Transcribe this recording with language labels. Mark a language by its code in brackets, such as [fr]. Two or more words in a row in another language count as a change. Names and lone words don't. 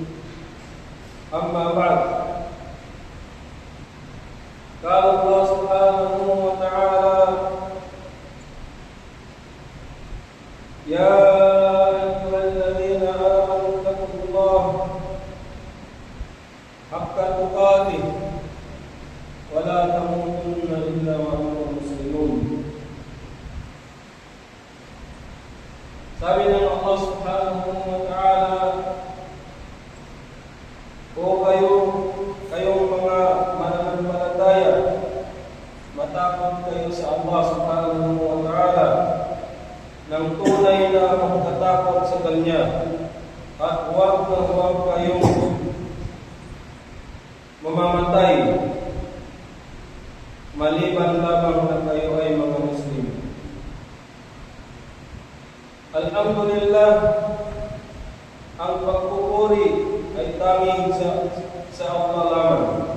[ar] أما بعد، قال الله سبحانه وتعالى: يا أيها الذين آمنوا اتقوا الله حق تقاته ولا تموتن إلا وأنتم مسلمون. [tl] Sabi ng [ar] الله سبحانه وتعالى, [tl] o kayong mga mananampalataya, matakot kayo sa [ar] الله سبحانه وتعالى [tl] ng tunay na pagkatakot sa Kanya, at huwag kayong mamamatay maliban lamang na kayo ay mga Muslim. Alhamdulillah, ang pagpupuri ay tanging sa Allah lamang.